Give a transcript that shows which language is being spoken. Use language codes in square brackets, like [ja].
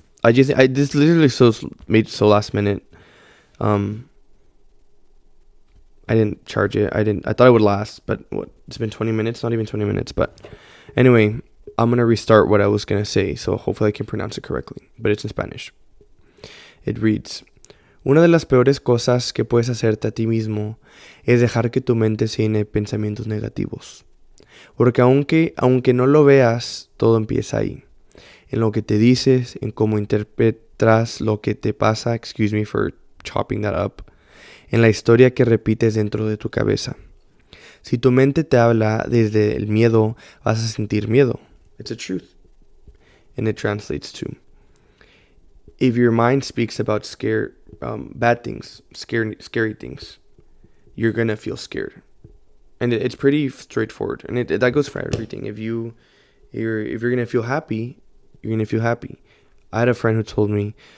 [en] This literally made so last minute. I didn't charge it. I thought it would last, but it's been 20 minutes, not even 20 minutes. But anyway, I'm going to restart what I was going to say. So hopefully I can pronounce it correctly, but it's in Spanish. It reads, [es] Una de las peores cosas que puedes hacerte a ti mismo es dejar que tu mente se llene de pensamientos negativos. Porque aunque no lo veas, todo empieza ahí. En lo que te dices, en cómo interpretas lo que te pasa, [en] excuse me for chopping that up, [es] en la historia que repites dentro de tu cabeza. Si tu mente te habla desde el miedo, vas a sentir miedo. [en] It's a truth. And it translates to, if your mind speaks about bad things, scary things, you're going to feel scared. And it's pretty straightforward. And that goes for everything. If you're going to feel happy, you're going to feel happy. I had a friend who told me,